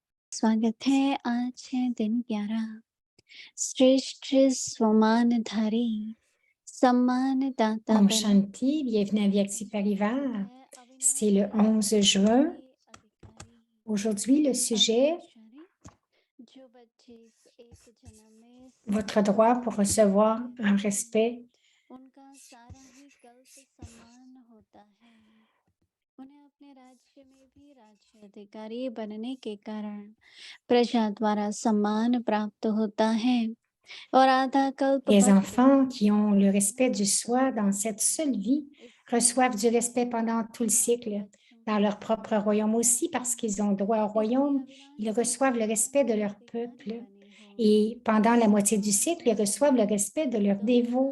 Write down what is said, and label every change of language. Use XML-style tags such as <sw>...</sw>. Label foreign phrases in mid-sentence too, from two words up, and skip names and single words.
<hi>स्वागत है आज है दिन 11 श्रेष्ठ स्वमानधारी सम्मानदाता Om बने Shanti,</hi> <fr>bienvenue à Vyakti Parivar.</fr> <hi>है</hi> <fr>C'est le</fr> <hi>अविनाशी</hi> <fr>11 juin.</fr> <hi>अधिकारी</hi> <fr>Aujourd'hui, le sujet,</fr> <hi>अविनाशी जो बच्चे इस एक जन्म में</hi> <fr>votre droit pour recevoir un respect.</fr> <hi>उनका सारा ही कल्प सम्मान होता है उन्हें अपने राज्य में भी राज्य अधिकारी बनने के कारण प्रजा द्वारा सम्मान प्राप्त होता है और आधा कल्प</hi> <fr>Les enfants qui ont le respect du soi dans cette seule vie reçoivent du respect pendant tout le cycle, dans leur propre royaume aussi, parce qu'ils ont droit au royaume, ils reçoivent le respect de leur peuple. Et pendant la moitié du cycle, ils reçoivent le respect de leurs dévots.</fr>